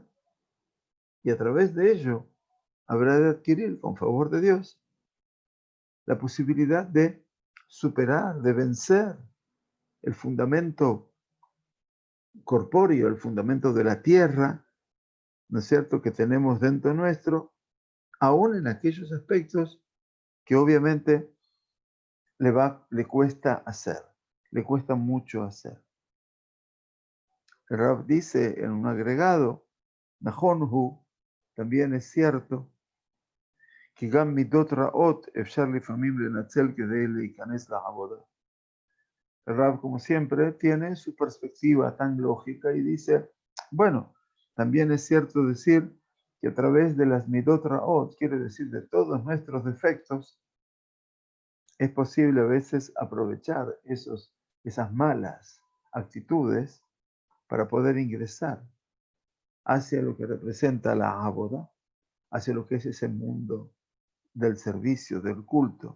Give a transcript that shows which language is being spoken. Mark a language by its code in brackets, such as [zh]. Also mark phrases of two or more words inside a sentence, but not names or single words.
[es] Y a través de ello habrá de adquirir, con favor de Dios, la posibilidad de superar, de vencer el fundamento corpóreo, el fundamento de la tierra, ¿no es cierto?, que tenemos dentro nuestro, aún en aquellos aspectos que obviamente le cuesta hacer, le cuesta mucho hacer. El Rab dice en un agregado, Nahonhu, también es cierto que [he] גם מידות רעות אפשר לפעמים לנצל כדי להיכנס לעבודה. [es] El Rab, como siempre, tiene su perspectiva tan lógica y dice, bueno, también es cierto decir que a través de las [he] מידות רעות, [es] quiere decir de todos nuestros defectos, es posible a veces aprovechar esas malas actitudes para poder ingresar hacia lo que representa la aboda, hacia lo que es ese mundo del servicio, del culto.